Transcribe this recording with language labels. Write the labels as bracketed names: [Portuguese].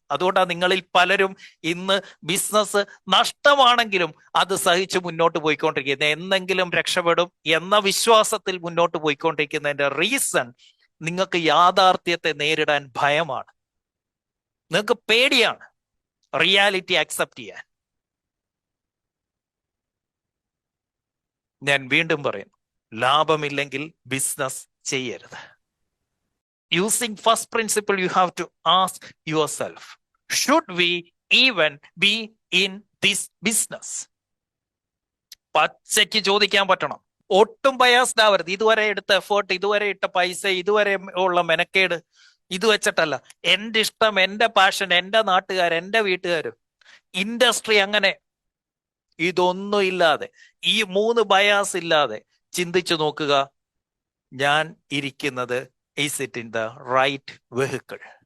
[Malayalam] അതുകൊണ്ടാണ് നിങ്ങളിൽ പലരും ഇന്ന് ബിസിനസ് നഷ്ടമാണെങ്കിലും അത് സഹിച്ച് മുന്നോട്ട് പോയിക്കൊണ്ടിരിക്കുന്നത്, എന്നെങ്കിലും രക്ഷപ്പെടും എന്ന വിശ്വാസത്തിൽ മുന്നോട്ട് പോയിക്കൊണ്ടിരിക്കുന്നതിന്റെ റീസൺ, നിങ്ങൾക്ക് യാഥാർത്ഥ്യത്തെ നേരിടാൻ ഭയമാണ്, നിങ്ങൾക്ക് പേടിയാണ് റിയാലിറ്റി അക്സെപ്റ്റ് ചെയ്യാൻ. ഞാൻ വീണ്ടും പറയുന്നു, ലാഭമില്ലെങ്കിൽ ബിസിനസ് ചെയ്യരുത്. [English] Using first principle, you have to ask yourself, should we even be in this business? [Malayalam] പച്ചയ്ക്ക് ചോദിക്കാൻ പറ്റണം, ഒട്ടും ബയാസ്ഡ് ആവരുത്. ഇതുവരെ എടുത്ത എഫേർട്ട്, ഇതുവരെ ഇട്ട പൈസ, ഇതുവരെ ഉള്ള മെനക്കേട് ഇത് വെച്ചിട്ടല്ല. എന്റെ ഇഷ്ടം, എന്റെ പാഷൻ, എന്റെ നാട്ടുകാർ, എന്റെ വീട്ടുകാർ, ഇൻഡസ്ട്രി അങ്ങനെ ഇതൊന്നും ഇല്ലാതെ, ഈ 3 ബയാസ് ഇല്ലാതെ ചിന്തിച്ചു നോക്കുക, ഞാൻ ഇരിക്കുന്നത് [English] Is it in the right vehicle?